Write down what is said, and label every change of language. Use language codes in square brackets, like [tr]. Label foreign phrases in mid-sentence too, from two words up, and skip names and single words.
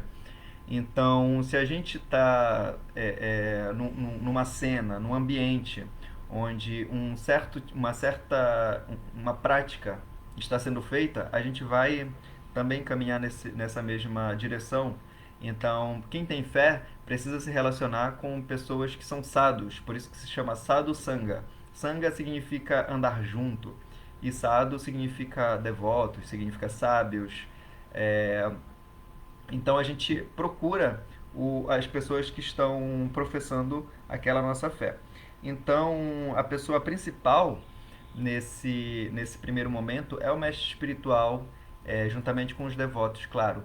[pt] Então, se a gente está numa cena, num ambiente onde uma prática está sendo feita, a gente vai também caminhar nessa mesma direção. Então, quem tem fé precisa se relacionar com pessoas que são sadhus, por isso que se chama [sa] साधु सङ्ग. [pt] Sangha significa andar junto, e sadhu significa devotos, significa sábios. Então a gente procura as pessoas que estão professando aquela nossa fé. Então a pessoa principal nesse primeiro momento é o mestre espiritual, juntamente com os devotos, claro.